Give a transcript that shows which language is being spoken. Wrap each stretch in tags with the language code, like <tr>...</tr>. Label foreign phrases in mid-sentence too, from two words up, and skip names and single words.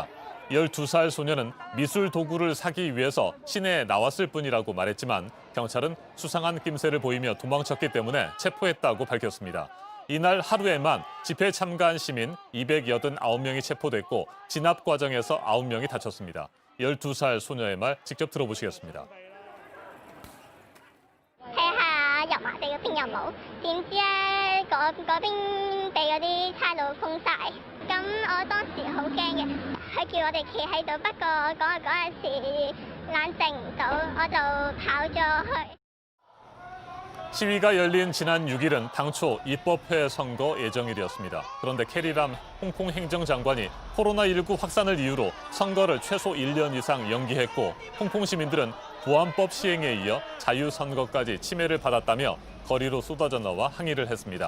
<ko>12살 소녀는 미술 도구를 사기 위해서 시내에 나왔을 뿐이라고 말했지만 경찰은 수상한 낌새를 보이며 도망쳤기 때문에 체포했다고 밝혔습니다. 이날 하루에만 집회에 참가한 시민 289명이 체포됐고 진압 과정에서 9명이 다쳤습니다. 12살 소녀의 말 직접 들어보시겠습니다.</ko> <yue>睇下油麻地嗰邊有冇？點知咧嗰邊俾嗰啲差佬封晒，咁我當時好驚嘅，佢叫我哋企喺度，不過嗰陣時冷靜唔到，我就跑咗去。</yue> <ko>시위가 열린 지난 6일은 당초 입법회 선거 예정일이었습니다. 그런데 캐리람 홍콩 행정장관이 코로나19 확산을 이유로 선거를 최소 1년 이상 연기했고 홍콩 시민들은 보안법 시행에 이어 자유선거까지 침해를 받았다며 거리로 쏟아져 나와 항의를 했습니다.</ko>